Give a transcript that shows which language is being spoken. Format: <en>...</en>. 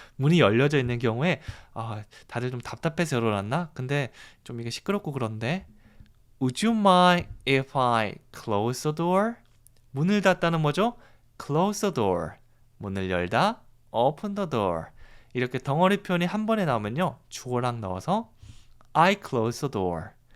<ko>문이 열려져 있는 경우에 다들 좀 답답해서 열어놨나? 근데 좀 이게 시끄럽고 그런데</ko> <en>Would you mind if I close the door?</en> <ko>문을 닫다는 뭐죠?</ko> <en>Close the door.</en> <ko>문을 열다.</ko> <en>Open the door.</en> <ko>이렇게 덩어리 표현이 한 번에 나오면요. 주어랑 넣어서</ko> <en>I close the door.</en>